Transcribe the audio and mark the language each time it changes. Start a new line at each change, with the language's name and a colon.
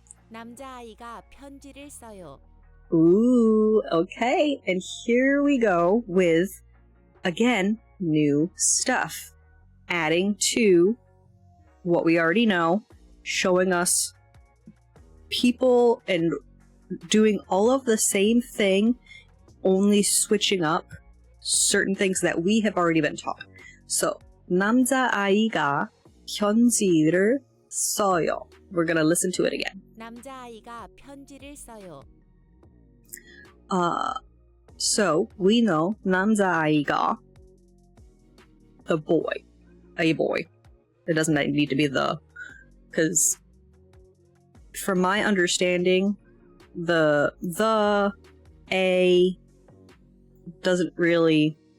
Korean: 남자아이가 편지를 써요.
English: Ooh, okay. And here we go with, again, new stuff. Adding to what we already know, showing us people and doing all of the same thing, only switching up certain things that we have already been taught.
Korean: So, 남자아이가 편지를 써요.
English: We're gonna listen to it again.
Korean: 남자아이가 편지를 써요.
English: So we know 남자아이가, the boy, a boy. It doesn't need to be the, because from my understanding, the a doesn't really.